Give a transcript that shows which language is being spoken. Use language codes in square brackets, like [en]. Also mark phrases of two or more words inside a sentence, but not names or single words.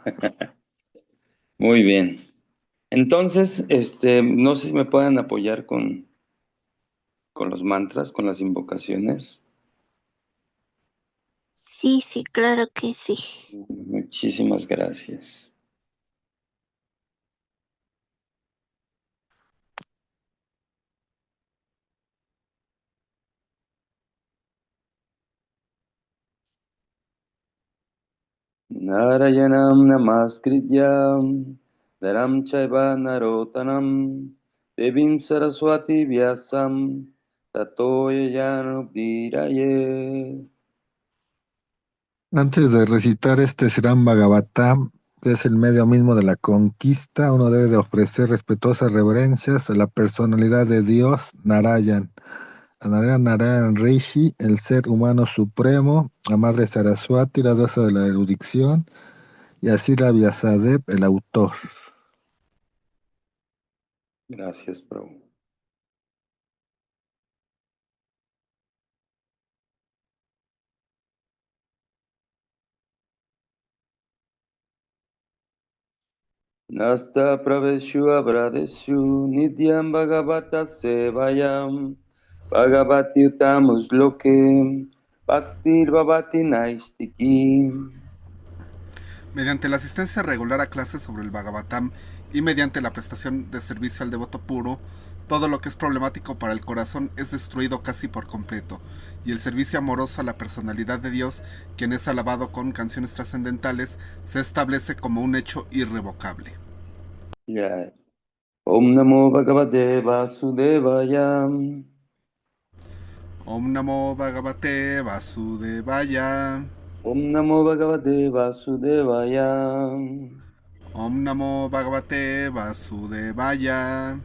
[es] Muy bien. Entonces, no sé si me pueden apoyar con los mantras, con las invocaciones. Sí, claro que sí. Muchísimas gracias. [sa] Narayanam namaskrityam naram chaiva narotanam devim saraswati vyasam tato yayanubhiraye. [es] Antes de recitar este Srimad Bhagavatam, que es el medio mismo de la conquista, uno debe de ofrecer respetuosas reverencias a la personalidad de Dios, Narayan, a Narayan Rishi, el ser humano supremo, a Madre Saraswati, la diosa de la erudición, y a Srila Vyasadeva, el autor. Gracias, Prabhu. [sa] Nasta praveshu abradeshu nityam bhagavata sevayam bhagavati utamus loke bhaktir bhavati naistiki. [es] Mediante la asistencia regular a clases sobre el Bhagavatam y mediante la prestación de servicio al devoto puro, todo lo que es problemático para el corazón es destruido casi por completo, y el servicio amoroso a la personalidad de Dios, quien es alabado con canciones trascendentales, se establece como un hecho irrevocable. Ya. [sa] Om Namo Bhagavate Vasudevaya. Om Namo Bhagavate Vasudevaya. Om Namo Bhagavate Vasudevaya. Om Namo Bhagavate Vasudevaya.